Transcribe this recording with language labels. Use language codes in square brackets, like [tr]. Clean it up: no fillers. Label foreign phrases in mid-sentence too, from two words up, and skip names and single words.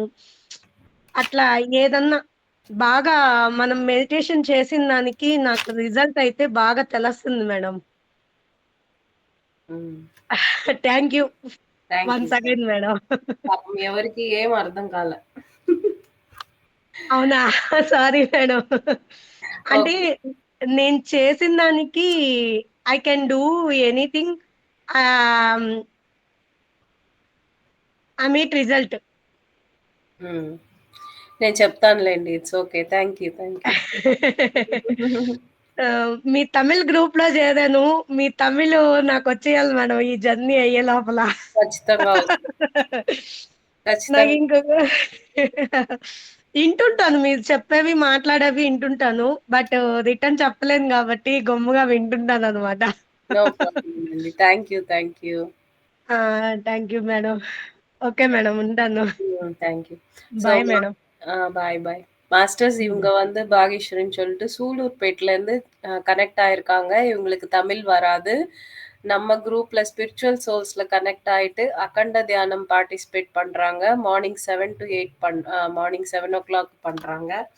[te] అట్లా ఏదన్నా బాగా మనం మెడిటేషన్ చేసిన దానికి నాకు రిజల్ట్ అయితే బాగా తెలుస్తుంది మేడం. [en] thank you. once again madam. [te] పాపం ఎవరికి ఏం అర్థం కాలే. అవునా? సారీ మేడం. అంటే నేను చేసిన దానికి [en] I can do anything. I meet result. [te] నేను చెప్తానులేండి. [en] it's okay. thank you. [te] మీ తమిళ్ గ్రూప్‌లో చేరాను. మీ తమిళ్ నాకొచ్చేయాలి మేడం ఈ జర్నీ అయ్యే లోపల. ఖచ్చితంగా. నాకు ఇంకొక ఇంటుంటాను మీరు చెప్పేవి, మాట్లాడేవి ఇంటుంటాను. [en] but return [te] చెప్పలేను కాబట్టి గమ్ముగా వింటుంటాననమాట. [en] no problem అండి. thank you. thank you madam. okay madam ఉంటాను. thank you. bye madam. பாய். [ta] மாஸ்டர்ஸ் இவங்க வந்து பாகேஸ்வரின்னு சொல்லிட்டு சூலூர்பேட்லேருந்து கனெக்ட் ஆயிருக்காங்க. இவங்களுக்கு தமிழ் வராது. நம்ம குரூப்ல [en] spiritual souls [ta] கனெக்ட் ஆயிட்டு அகண்ட தியானம் பார்ட்டிசிபேட் பண்றாங்க. [en] morning 7 to 8 morning 7 o'clock பண்றாங்க.